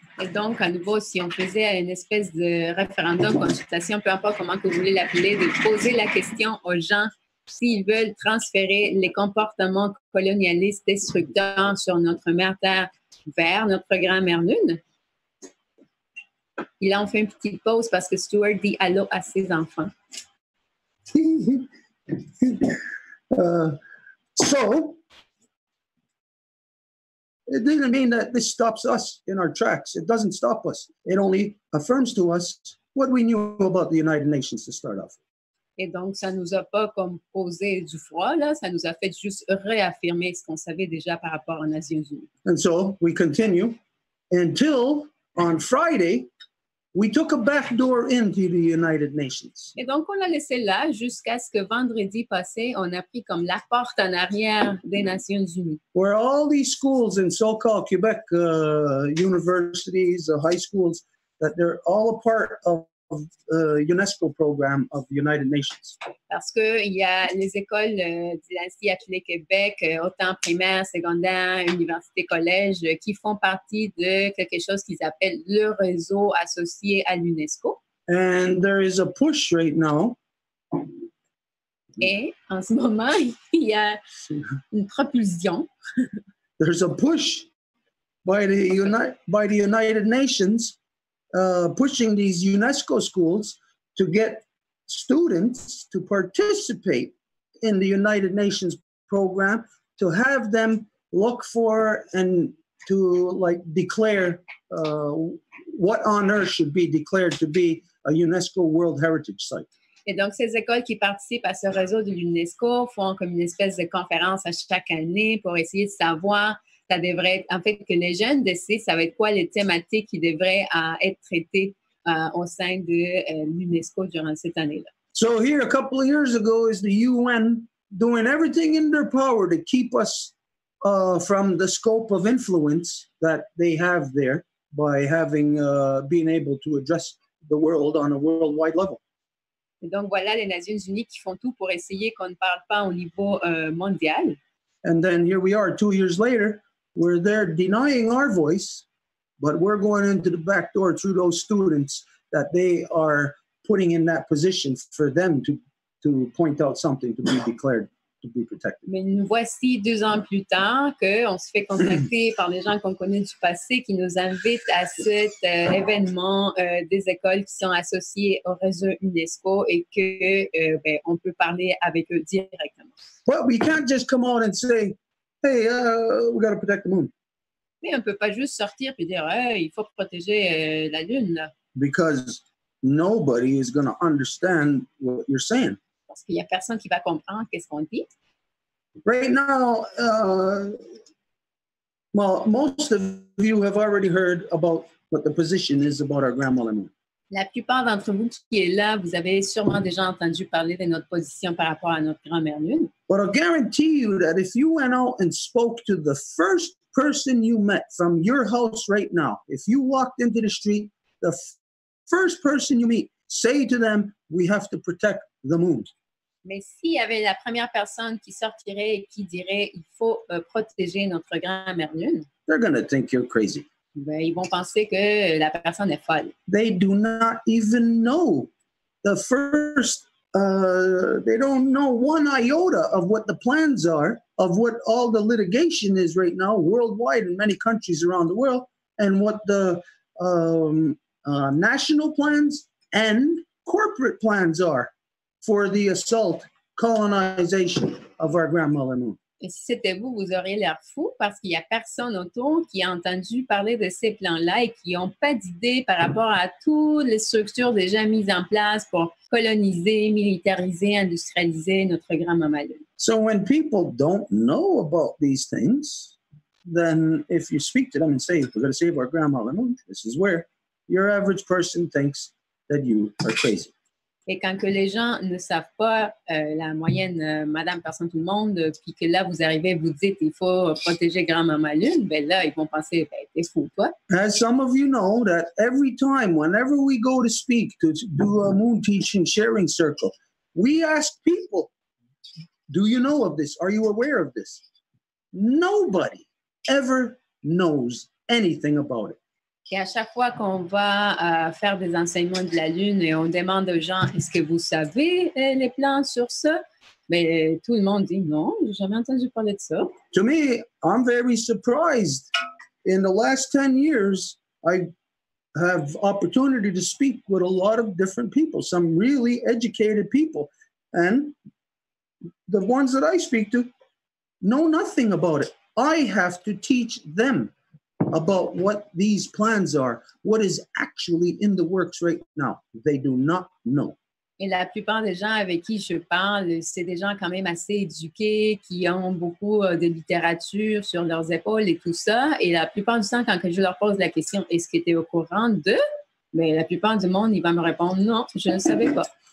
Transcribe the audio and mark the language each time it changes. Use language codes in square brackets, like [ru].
[fr] Et donc, à nouveau, si on faisait une espèce de référendum, consultation, peu importe comment que vous voulez l'appeler, de poser la question aux gens s'ils veulent transférer les comportements colonialistes destructeurs sur notre mère Terre vers notre grand-mère Lune. Et là, on fait une petite pause parce que Stuart dit allô à ses enfants. [en] So, it doesn't mean that this stops us in our tracks. It doesn't stop us. It only affirms to us what we knew about the United Nations to start off. [fr] Et donc, ça nous a pas comme posé du froid, là. Ça nous a fait juste réaffirmer ce qu'on savait déjà par rapport aux Nations Unies. [en] And so we continue until on Friday, we took a back door into the United Nations. [fr] Et donc, on l'a laissé là jusqu'à ce que vendredi passé, on a pris comme la porte en arrière des Nations Unies. [en] Where all these schools in so-called Quebec, universities, high schools, that they're all a part of UNESCO program of the United Nations. [fr] Parce qu'il y a les écoles dynastie appelées Québec, autant primaire, secondaire, université, collège, qui font partie de quelque chose qu'ils appellent le réseau associé à l'UNESCO. [en] And there is a push right now. [fr] Et en ce moment, il y a une propulsion. [en] There's a push by the United Nations pushing these UNESCO schools to get students to participate in the United Nations program, to have them look for and to like declare what on earth should be declared to be a UNESCO World Heritage Site. [fr] Et donc, ces écoles qui participent à ce réseau de l'UNESCO font comme une espèce de conférence à chaque année pour essayer de savoir, ça devrait être, en fait, que les jeunes décident, ça va être quoi les thématiques qui devraient être traitées au sein de l'UNESCO durant cette année-là. [en] So here, a couple of years ago, is the UN doing everything in their power to keep us from the scope of influence that they have there by having being able to address the world on a worldwide level. [fr] Et donc, voilà les Nations Unies qui font tout pour essayer qu'on ne parle pas au niveau mondial. [en] And then here we are 2 years later, where they're denying our voice, but we're going into the back door through those students that they are putting in that position for them to point out something to be declared to be protected. [fr] Mais nous voici 2 ans plus tard qu'on se fait contacter par les gens qu'on connaît du passé qui nous invitent à cet événement des écoles qui sont associées au réseau UNESCO et que on peut parler avec eux directement. [en] But we can't just come out and say, hey, we got to protect the moon. [fr] Mais on ne peut pas juste sortir et dire hey, il faut protéger la Lune. Là. [en] Because nobody is going to understand what you're saying. [fr] Parce qu'il n'y a personne qui va comprendre qu'est-ce qu'on dit. [en] Right now, well, most of you have already heard about what the position is about our grandmother moon. [fr] La plupart d'entre vous qui est là, vous avez sûrement déjà entendu parler de notre position par rapport à notre grand-mère Lune. [en] But I'll guarantee you that if you went out and spoke to the first person you met from your house right now, if you walked into the street, the first person you meet, say to them, we have to protect the moon. [fr] Mais s'il y avait la première personne qui sortirait et qui dirait il faut protéger notre grand-mère lune, [en] they're going to think you're crazy. [fr] ben, ils vont penser que la personne est folle. [en] They do not even know the first, they don't know one iota of what the plans are, of what all the litigation is right now worldwide in many countries around the world, and what the national plans and corporate plans are for the assault, colonization of our grandmother moon. [fr] Et si c'était vous, vous auriez l'air fou parce qu'il n'y a personne autour qui a entendu parler de ces plans-là et qui n'ont pas d'idée par rapport à toutes les structures déjà mises en place pour coloniser, militariser, industrialiser notre grand-maman lune. [en] So when people don't know about these things, then if you speak to them and say, we're going to save our grandmother moon, this is where your average person thinks that you are crazy. [fr] Et quand que les gens ne savent pas, la moyenne, madame, personne, tout le monde, puis que là, vous arrivez, vous dites, il faut protéger grand-maman lune, ben là, ils vont penser, ben, t'es fou, toi. [en] As some of you know, that every time, whenever we go to speak, to do a moon teaching sharing circle, we ask people, do you know of this? Are you aware of this? Nobody ever knows anything about it. [fr] Et à chaque fois qu'on va faire des enseignements de la Lune et on demande aux gens, est-ce que vous savez les plans sur ça? Mais tout le monde dit non, j'ai jamais entendu parler de ça. [en] To me, I'm very surprised. In the last 10 years, I have opportunity to speak with a lot of different people, some really educated people. And the ones that I speak to know nothing about it. I have to teach them about what these plans are, what is actually in the works right now. They do not know. [fr] Et la plupart des gens avec qui je parle, c'est des gens quand même assez éduqués, qui ont beaucoup de littérature sur leurs épaules et tout ça. Et la plupart du temps, quand je leur pose la question, est-ce que tu es au courant de? Mais la plupart du monde, il va me répondre, non, je ne savais pas.